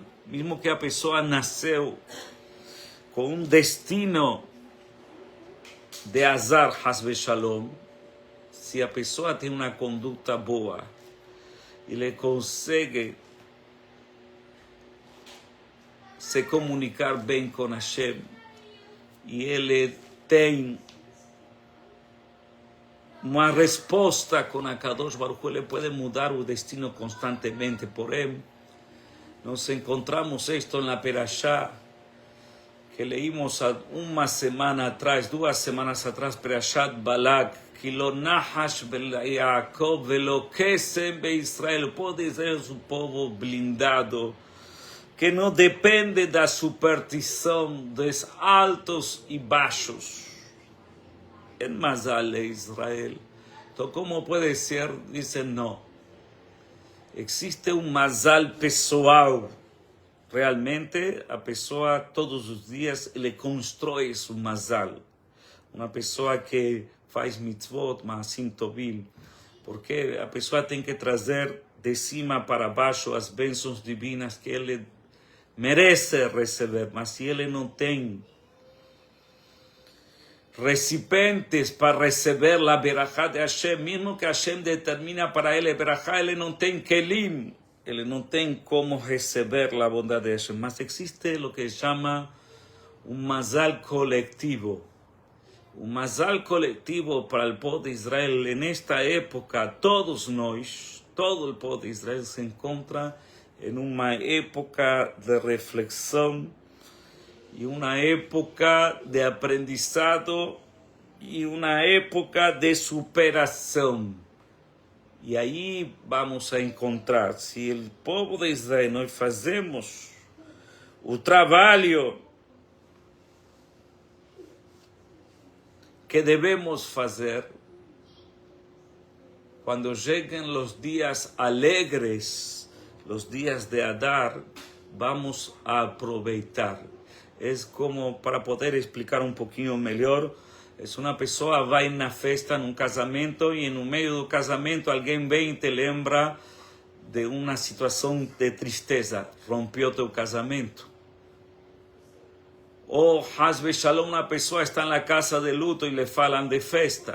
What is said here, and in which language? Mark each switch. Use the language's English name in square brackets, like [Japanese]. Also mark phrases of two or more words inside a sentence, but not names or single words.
[Portuguese] Mesmo que a pessoa nasceu com um destino de azar, [Hebrew] חס ושלום, [Portuguese] se a pessoa tem uma conduta boa, ele consegue se comunicar bem com Hashem, e ele tem uma resposta com a [Hebrew] קדוש ברוך הוא, [Portuguese] ele pode mudar o destino constantemente. Porém, nos encontramos isto na Perashá, que leímos há uma semana atrás, 2 semanas atrás, Perashat Balak, que [Hebrew] לא נחש יעקב ולא קסם בישראל. [Portuguese] O povo de Israel é um povo blindado, que não depende da superstição dos altos e baixos. [Hebrew] אין מזל לישראל. [Portuguese] Então, como pode ser? Dizem, não. Existe um mazal pessoal. Realmente, a pessoa, todos os dias, ele constrói seu mazal. Uma pessoa que faz mitzvot, [Hebrew] מעשים טובים, [Portuguese] porque a pessoa tem que trazer de cima para baixo as bênçãos divinas que ele merece receber, mas se ele não tem recipientes para receber a verajá de Hashem, mesmo que Hashem determina para ele verajá, ele não tem kelim, ele não tem como receber a bondade de Hashem. Mas existe o que chama mazal colectivo. [Spanish] Un mazal colectivo para el pueblo de Israel. En esta época, [Portuguese] todos nós, [Spanish] todo el pueblo de Israel se encontra en una época de reflexión y una época de aprendizado y una época de superación. Y ahí vamos a encontrar, si el pueblo de Israel [Portuguese] nós fazemos o trabalho que [Spanish] debemos fazer, cuando lleguen los días alegres, los días de Adar, vamos a aproveitar. Es como, para poder explicar un [Portuguese] poquinho melhor, [Spanish] es una [Portuguese] pessoa vai na festa, num casamento, e no meio do casamento alguém vem e te lembra de uma situação de tristeza, rompeu teu casamento. Ou, [Hebrew] חס ושלום, [Portuguese] uma pessoa está na casa de luto e lhe falam de festa.